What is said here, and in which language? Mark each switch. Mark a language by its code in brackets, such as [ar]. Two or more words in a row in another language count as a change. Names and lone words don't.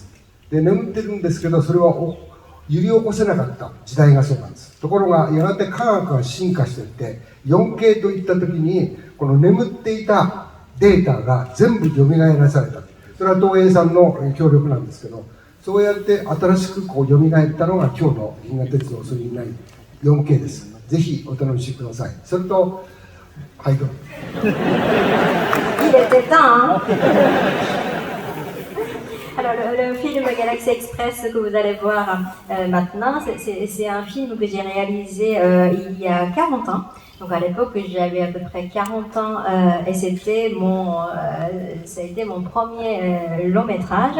[ja] で眠ってるんですけど、それは揺り起こせなかった時代がそうなんです。ところがやがて科学が進化していって 4K といった時にこの眠っていたデータが全部蘇らされた。それは東映さんの協力なんですけど、そうやって新しく蘇ったのが今日の銀河鉄道999 4K です。ぜひお楽しみください。それと、はいどうぞ。 [fr] Il était temps, hein? Alors le film Galaxy Express que vous allez voir maintenant, c'est un film que j'ai réalisé il y a 40 ans. Donc à l'époque j'avais à peu près 40 ans et ça a été mon premier long métrage.